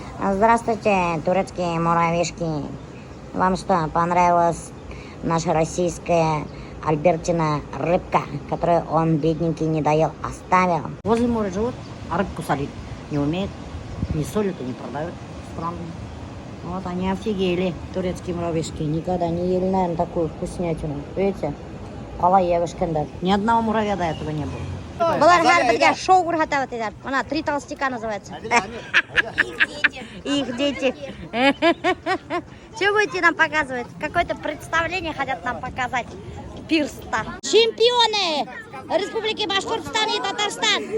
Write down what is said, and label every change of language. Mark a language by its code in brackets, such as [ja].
[ru] Здравствуйте, турецкие муравьишки. Вам что, понравилась наша российская Альбертина рыбка, которую он, бедненький, не доел, оставил? Возле моря живут, а рыбку солить не умеет. Не солят и не продают. Странно. Вот они офигели, турецкие муравьишки. Никогда не ели, наверное, такую вкуснятину. Видите? Алаевышкандар. Ни одного муравья до этого не было. [kk] Бұлар бәрі шоу көрсетіп жатыр. [ru] Мына «Три толстяка» называется. Их дети. Что будете нам показывать? Какое-то представление хотят нам показать. Пирста. Чемпионы Республики Башкортостан и Татарстан.